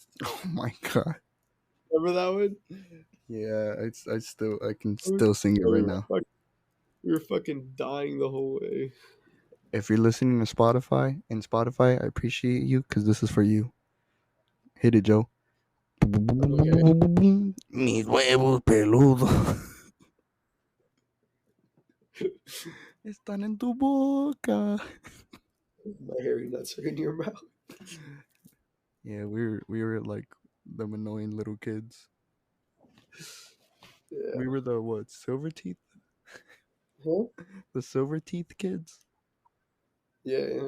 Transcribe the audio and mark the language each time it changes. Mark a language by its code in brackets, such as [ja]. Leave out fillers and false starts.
[en] Oh my god. Remember that one? Yeah, I can We still sing it we right were, now. we were fucking dying the whole way. If you're listening to Spotify, I appreciate you because this is for you. Hit it, Joe. Okay, [es] Mis huevos peludos están en tu boca. [en] my hairy nuts are in your mouth. Yeah, we were like them annoying little kids. Yeah. We were the what? Silver teeth? Huh? The silver teeth kids? Yeah.